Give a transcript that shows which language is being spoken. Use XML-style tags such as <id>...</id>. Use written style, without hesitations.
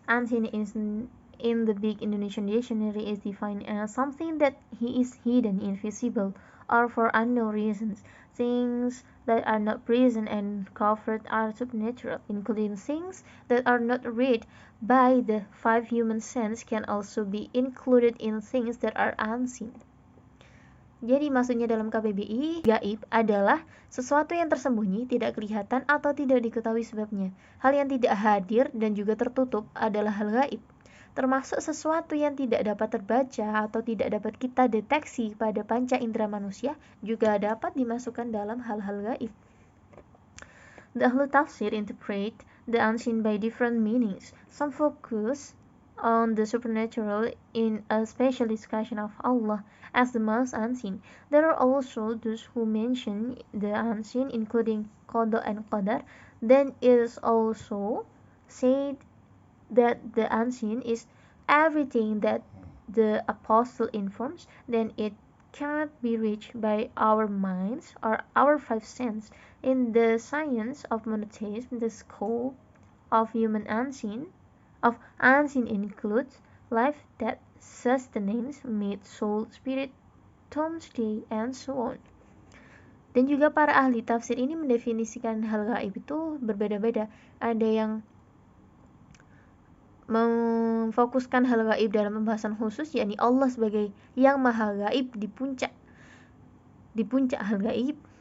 <en>Unseen is in the big Indonesian dictionary is defined as something that is hidden, invisible, or for unknown reasons. Things that are not present and covered are supernatural, including things that are not read by the five human senses can also be included in things that are unseen.</en> <id>Jadi maksudnya dalam KBBI, gaib adalah sesuatu yang tersembunyi, tidak kelihatan, atau tidak diketahui sebabnya. Hal yang tidak hadir dan juga tertutup adalah hal gaib. termasuk sesuatu yang tidak dapat terbaca atau tidak dapat kita deteksi pada panca indera manusia, juga dapat dimasukkan dalam hal-hal gaib.</id> <en>The Ahlu Tafsir interpret the unseen by different meanings. Some focus on the supernatural in a special discussion of Allah as the most unseen. There are also those who mention the unseen, including Qada and Qadar. Then it is also said that the unseen is everything that the apostle informs, then it cannot be reached by our minds or our five senses. In the science of monotheism, the scope of unseen includes life, death, sustenance, meat, soul, spirit, doomsday, and so on.</en> <id>Dan juga para ahli tafsir ini mendefinisikan hal gaib itu berbeda-beda. Ada yang memfokuskan hal gaib dalam pembahasan khusus, yakni Allah sebagai yang maha gaib di puncak hal gaib.</id>